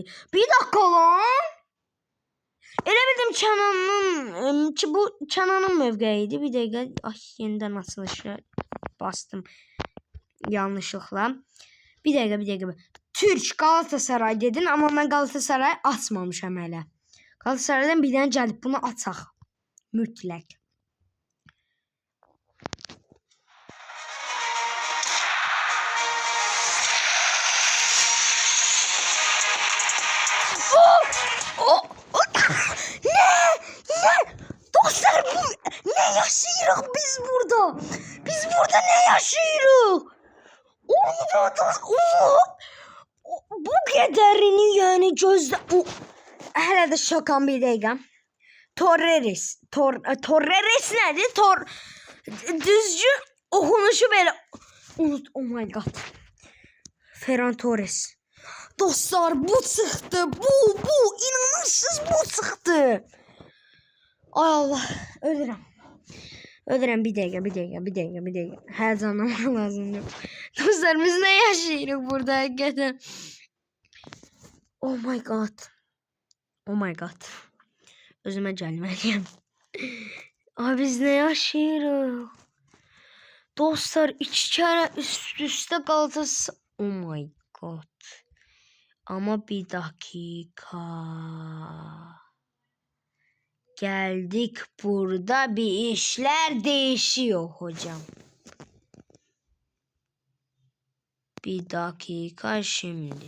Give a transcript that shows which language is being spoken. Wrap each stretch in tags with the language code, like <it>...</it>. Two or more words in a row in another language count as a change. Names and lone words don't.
<tr>Bir dakika lan.</tr> <az>Elə bildim Kenan'ın ki bu Kenan'ın mövqeyiydi.</az> <tr>Bir dakika. Ay, yeniden açılışa bastım yanlışlıkla. Bir dakika. Türk Galatasaray dedin ama ben Galatasaray</tr> <az>açmamışam hələ. Galatasaraydan bir dənə gəlib bunu açaq. Mütləq. Ne? Dostlar, ne yaşayırıq biz burada? Biz burada ne yaşayırıq? bu qədərini yəni gözlə... Hələ də şokam bir dəqiqə. Torreres. Torreres nədir? Düzgün oxunuşu belə...</az> <en>Oh my god. Ferran Torres.</en> <az>Dostlar bu çıxdı. Bu. İnanırsınız bu çıxdı. Ay Allah. Ölürəm. Bir dəqiqə. Həzanlamaq lazımdır. Dostlar biz nə yaşayırıq burada həqiqətən?</az> <en>Oh my god.</en> <az>Özümə gəlməliyəm. Abi biz nə yaşayırıq? Dostlar 2 kere üst-üste qalacaq.</az> <en>Oh my god.</en> <tr>Ama bir dakika. Geldik burada bir işler değişiyor hocam. Bir dakika şimdi.</tr>